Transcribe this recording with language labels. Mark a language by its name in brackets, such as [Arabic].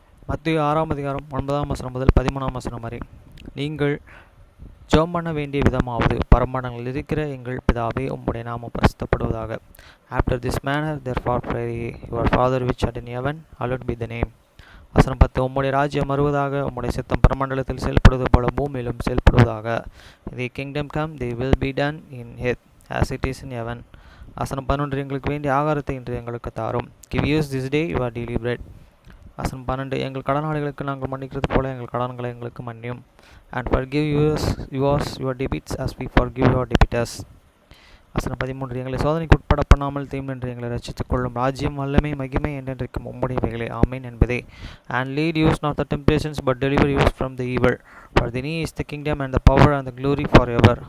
[Tamil] மத்தேயு 6ஆம் அதிகாரம் 9ஆம் வசனம் முதல் 13ஆம் வசனம் வரை. நீங்கள் ஜெபம் பண்ண வேண்டிய விதமாவது, பரமண்டலங்களில் இருக்கிற எங்கள் பிதாவே, உம்முடைய நாமம் பரிசுத்தப்படுவதாக. [English] After this manner therefore pray ye, your Father which art in heaven, hallowed be thy name. [Tamil] வசனம் 10. உம்முடைய ராஜ்யம் வருவதாக, உம்முடைய சித்தம் பரமண்டலத்தில் செயல்படுவது போல பூமியிலும் செயல்படுவதாக. [English] The kingdom come, thy will be done in earth as it is in heaven. [Tamil] வசனம் 11. எங்களுக்கு வேண்டிய ஆகாரத்தை இன்று எங்களுக்கு தாரும். [English] Give us this day your daily bread. [Tamil] வசனம் 12. எங்கள் கடனாளிகளுக்கு நாங்கள் மன்னிக்கிறது போல எங்கள் கடன்களை எங்களுக்கு மன்னியும். [English] And forgive us your debits as we forgive your debtors. [Tamil] வசனம் 13. எங்களை சோதனைக்கு உட்பட பண்ணாமல் தீமென்று எங்களை ரட்சித்துக் கொள்ளும். ராஜ்யம், வல்லமை, மகிமை என்றென்றைக்கும் உம்முடையவைகளே. ஆமேன் என்பதே. [English] And lead us not the temptations, but deliver us from the evil. For thine is the kingdom and the power and the glory forever.